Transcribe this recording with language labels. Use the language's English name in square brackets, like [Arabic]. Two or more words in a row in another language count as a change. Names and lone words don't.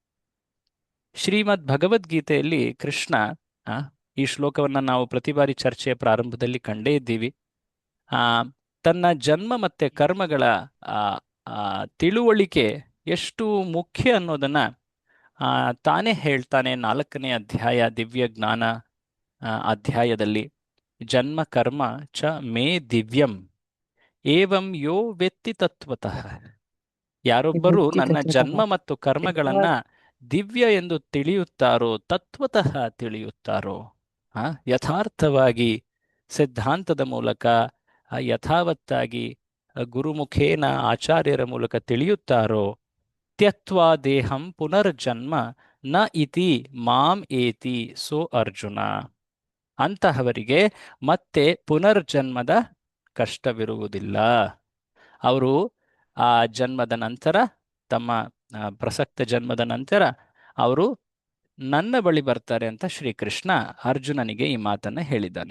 [Kannada] ಶ್ರೀಮದ್ ಭಗವದ್ಗೀತೆಯಲ್ಲಿ ಕೃಷ್ಣ, ಈ ಶ್ಲೋಕವನ್ನ ನಾವು ಪ್ರತಿ ಬಾರಿ ಚರ್ಚೆಯ ಪ್ರಾರಂಭದಲ್ಲಿ ಕಂಡೇ ಇದ್ದೀವಿ. ತನ್ನ ಜನ್ಮ ಮತ್ತೆ ಕರ್ಮಗಳ ತಿಳುವಳಿಕೆ ಎಷ್ಟು ಮುಖ್ಯ ಅನ್ನೋದನ್ನ ತಾನೇ ಹೇಳ್ತಾನೆ 4ನೇ ಅಧ್ಯಾಯ ದಿವ್ಯ ಜ್ಞಾನ ಅಧ್ಯಾಯದಲ್ಲಿ. [Sanskrit] ಜನ್ಮ ಕರ್ಮ ಚ ಮೇ ದಿವ್ಯಂ ಏವಂ ಯೋ ವೆತ್ತಿ ತತ್ವತಃ. [Kannada] ಯಾರೊಬ್ಬರು ನನ್ನ ಜನ್ಮ ಮತ್ತು ಕರ್ಮಗಳನ್ನ ದಿವ್ಯ ಎಂದು ತಿಳಿಯುತ್ತಾರೋ, ತತ್ವತಃ ತಿಳಿಯುತ್ತಾರೋ, ಯಥಾರ್ಥವಾಗಿ ಸಿದ್ಧಾಂತದ ಮೂಲಕ ಯಥಾವತ್ತಾಗಿ ಗುರುಮುಖೇನ ಆಚಾರ್ಯರ ಮೂಲಕ ತಿಳಿಯುತ್ತಾರೋ, [Sanskrit] ತ್ಯಕ್ತ್ವಾ ದೇಹಂ ಪುನರ್ಜನ್ಮ ನ ಇತಿ ಮಾಂ ಏತಿ ಸೋ ಅರ್ಜುನ. [Kannada] ಅಂತಹವರಿಗೆ ಮತ್ತೆ ಪುನರ್ಜನ್ಮದ ಕಷ್ಟವಿರುವುದಿಲ್ಲ. ಅವರು ಆ ಜನ್ಮದ ನಂತರ, ತಮ್ಮ ಪ್ರಸಕ್ತ ಜನ್ಮದ ನಂತರ ಅವರು ನನ್ನ ಬಳಿ ಬರ್ತಾರೆ ಅಂತ ಶ್ರೀಕೃಷ್ಣ ಅರ್ಜುನನಿಗೆ ಈ ಮಾತನ್ನ ಹೇಳಿದ್ದಾನೆ.